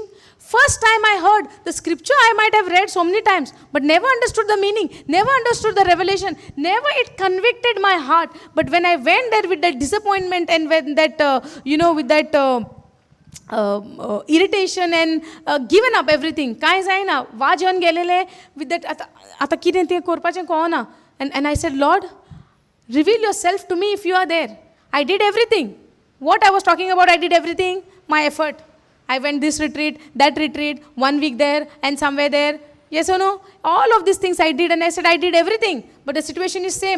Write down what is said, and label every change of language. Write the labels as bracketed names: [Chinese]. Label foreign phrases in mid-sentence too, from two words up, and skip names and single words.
[English] First time I heard the scripture, I might have read so many times, but never understood the meaning, never understood the revelation, never it convicted my heart. But when I went there with that disappointment and when that, with that irritation and given up everything, [Konkani] काय जायना वाजन गेलेले [English] with that [Konkani] आता कितें तें करपाचें कळना. [English] And I said, Lord, Reveal yourself to me if you are there. I did everything. What I was talking about, I did everything. My effort. I went this retreat, that retreat, 1 week there and somewhere there. Yes or no? All of these things I did, and I said I did everything. But the situation is same.